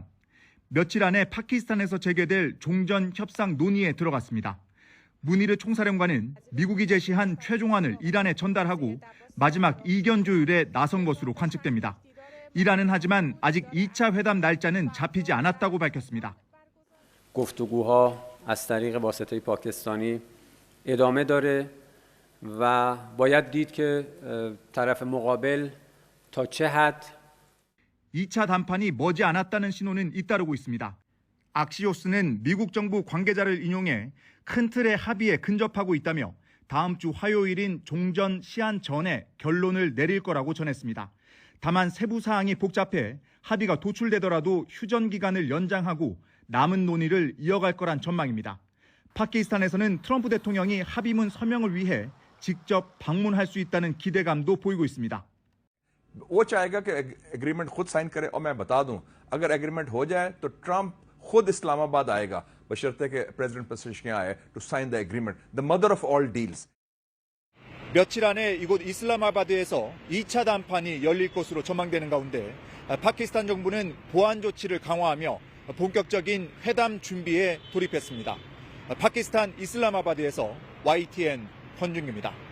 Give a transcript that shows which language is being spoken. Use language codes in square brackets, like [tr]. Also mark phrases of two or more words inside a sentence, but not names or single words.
[ko] 며칠 안에 파키스탄에서 재개될 종전 협상 논의에 들어갔습니다. 무니르 총사령관은 미국이 제시한 최종안을 이란에 전달하고 마지막 이견 조율에 나선 것으로 관측됩니다. 이란은 하지만 아직 2차 회담 날짜는 잡히지 않았다고 밝혔습니다. [fa] گفتگوها از طریق واسطه پاکستانی ادامه داره و باید دید که طرف مقابل تا چه حد [ko] 2차談判이 머지 않았다는 신호는 잇따르고 있습니다. 악시오스는 미국 정부 관계자를 인용해 큰 틀의 합의에 근접하고 있다며 다음 주 화요일인 종전 시한 전에 결론을 내릴 거라고 전했습니다. 다만 세부 사항이 복잡해 합의가 도출되더라도 휴전 기간을 연장하고 남은 논의를 이어갈 거란 전망입니다. 파키스탄에서는 트럼프 대통령이 합의문 서명을 위해 직접 방문할 수 있다는 기대감도 보이고 있습니다. [hi] वो चाहेगा कि एग्रीमेंट खुद साइन करे और मैं बता दूं अगर एग्रीमेंट हो जाए तो ट्रंप खुद इस्लामाबाद आएगा बशर्ते कि प्रेसिडेंट पेजेश्कियान आए [en] to sign the agreement the mother of all deals [ko] 며칠 안에 이곳 이슬라마바드에서 2차談判이 열릴 것으로 전망되는 가운데 파키스탄 정부는 보안 조치를 강화하며 본격적인 회담 준비에 돌입했습니다. 파키스탄 이슬라마바드에서 YTN 권준규입니다.